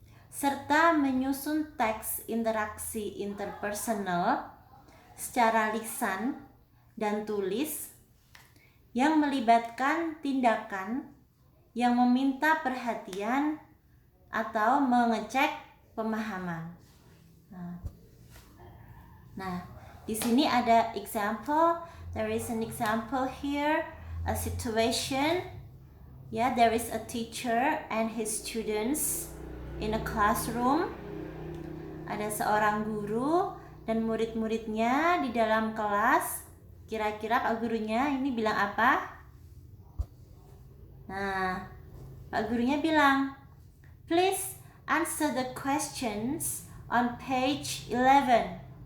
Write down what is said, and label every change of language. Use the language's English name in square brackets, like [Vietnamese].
[Indonesian] serta menyusun teks interaksi interpersonal secara lisan dan tulis yang melibatkan tindakan yang meminta perhatian atau mengecek pemahaman. Nah, di sini ada example. [English] There is an example here, a situation. There is a teacher and his students in a classroom. [Indonesian] Ada seorang guru dan murid-muridnya di dalam kelas. Kira-kira Pak gurunya ini bilang apa? Nah, Pak gurunya bilang, [English] please answer the questions on page 11.